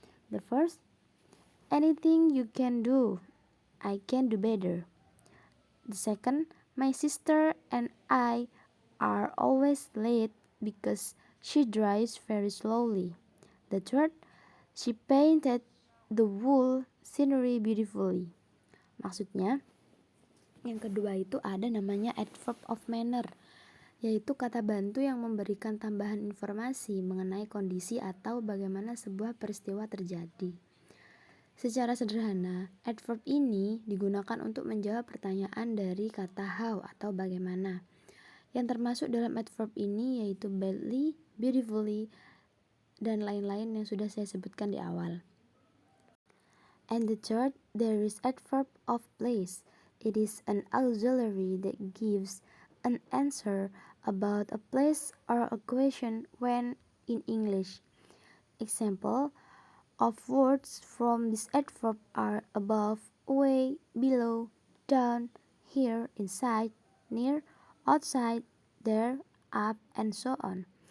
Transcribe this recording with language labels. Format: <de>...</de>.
<en>The first, anything you can do, I can do better. The second, my sister and I are always late because she drives very slowly. The third, she painted the whole scenery beautifully.</en> <id>Maksudnya, yang kedua itu ada namanya adverb of manner, yaitu kata bantu yang memberikan tambahan informasi mengenai kondisi atau bagaimana sebuah peristiwa terjadi. Secara sederhana, adverb ini digunakan untuk menjawab pertanyaan dari kata how atau bagaimana. Yang termasuk dalam adverb ini yaitu badly, beautifully, dan lain-lain yang sudah saya sebutkan di awal.</id> <en>And the third, there is adverb of place. It is an auxiliary that gives an answer about a place or a question when in English. Example of words from this adverb are above, away, below, down, here, inside, near, outside, there, up, and so on.</en>